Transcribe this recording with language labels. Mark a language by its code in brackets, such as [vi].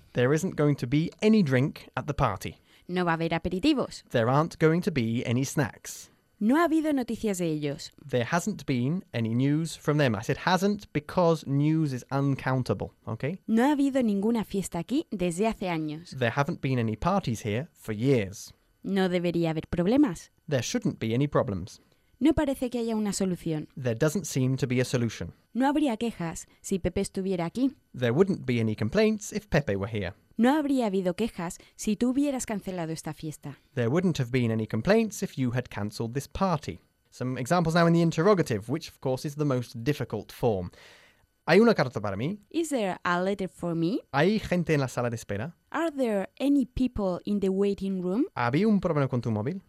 [en] There isn't going to be any drink at the party. [es] No va a haber aperitivos. [en] There aren't going to be any snacks. [es] No ha habido noticias de ellos. [en] There hasn't been any news from them. I said hasn't because news is uncountable, okay? [es] No ha habido ninguna fiesta aquí desde hace años. [en] There haven't been any parties here for years. [es] No debería haber problemas. [en] There shouldn't be any problems. [es] No parece que haya una solución. [en] There doesn't seem to be a solution. [es] No habría quejas si Pepe estuviera aquí. [en] There wouldn't be any complaints if Pepe were here. [es] No habría habido quejas si tú hubieras cancelado esta fiesta. [en] There wouldn't have been any complaints if you had cancelled this party. Some examples now in the interrogative, which of course is the most difficult form. [es] ¿Hay una carta para mí? [en] Is there a letter for me? [es] ¿Hay gente en la sala de espera? [en] Are there any people in the waiting room? [es] ¿Había un problema con tu móvil?